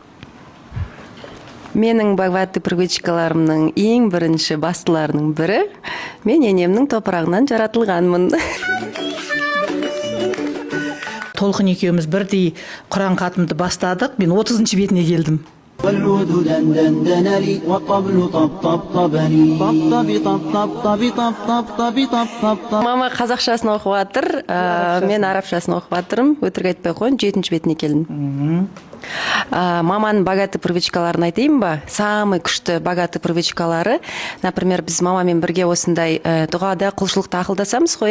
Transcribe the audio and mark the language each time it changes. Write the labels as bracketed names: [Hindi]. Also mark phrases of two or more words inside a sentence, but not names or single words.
[Kazakh] Менің богатый привычкаларымның ең бірінші бастыларының бірі, мен енемнің топырағынан жаратылғанмын. Толқын екеуміз бірдей Құран хатымды бастадық, мен 30-шы бетіне келдім. [Arabic] والعود دندن لي والطبل طبطبني طبطبي طبطبطبي طبطبطبي طبطبطب. [Kazakh] Мама қазақшасын оқып жатыр, мен арабшасын оқып жатырмын. Өтірік айтпай қойын, 7-ші бетіне келдім. Маманың богатый привычкаларын айтайын ба? Самый күшті богатый привычкалары. Например, біз мамамен бірге осындай дұғада құлшылықта ақылдасамыз ғой.